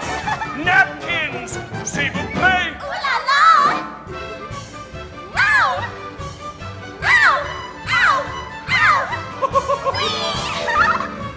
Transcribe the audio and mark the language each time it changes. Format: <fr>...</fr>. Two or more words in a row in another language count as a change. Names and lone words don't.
<en>Napkins!</en> <fr>S'il vous plaît! Ooh la la! Ow! Ow! Ow! Ow! Wee!</fr>